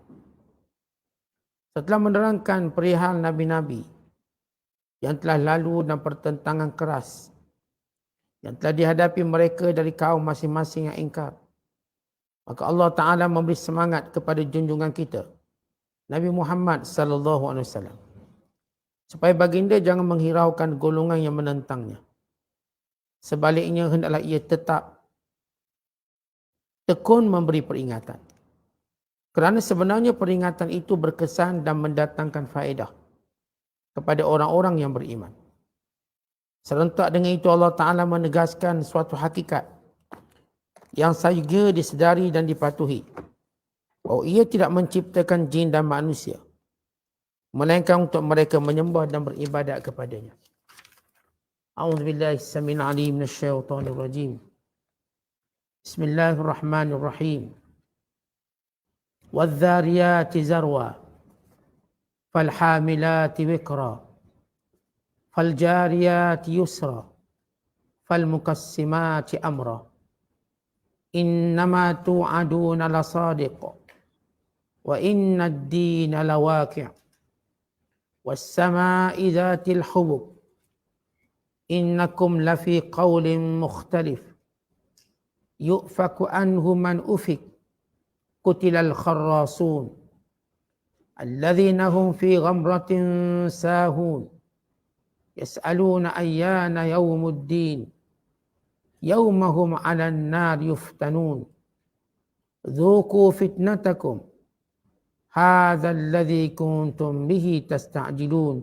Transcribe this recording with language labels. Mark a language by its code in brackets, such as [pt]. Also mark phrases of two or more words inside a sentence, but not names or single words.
[ms] Setelah menerangkan perihal Nabi-Nabi yang telah lalu dan pertentangan keras yang telah dihadapi mereka dari kaum masing-masing yang ingkar, maka [ar] الله تعالى [ms] memberi semangat kepada junjungan kita, Nabi Muhammad [ar] صلى الله عليه وسلم, [ms] supaya baginda jangan menghiraukan golongan yang menentangnya. Sebaliknya, hendaklah ia tetap tekun memberi peringatan. Kerana sebenarnya peringatan itu berkesan dan mendatangkan faedah kepada orang-orang yang beriman. Serentak dengan itu [ar] الله تعالى [ms] menegaskan suatu hakikat yang sahaja disedari dan dipatuhi, bahawa ia tidak menciptakan jin dan manusia, melainkan untuk mereka menyembah dan beribadat kepadanya. [ar] أعوذ بالله السميع العليم من الشيطان الرجيم. بسم الله الرحمن الرحيم. والذاريات ذروا فالحاملات وقرا فالجاريات يسرا فالمقسمات أمرا إنما توعدون لصادق وإن الدين لواقع والسماء ذات الحبك إنكم لفي قول مختلف يؤفك عنه من أفك قتل الخراصون الذين هم في غمرة ساهون يسألون أيان يوم الدين يوم هم على النار يفتنون ذوقوا فتنتكم هذا الذي كنتم به تستعجلون.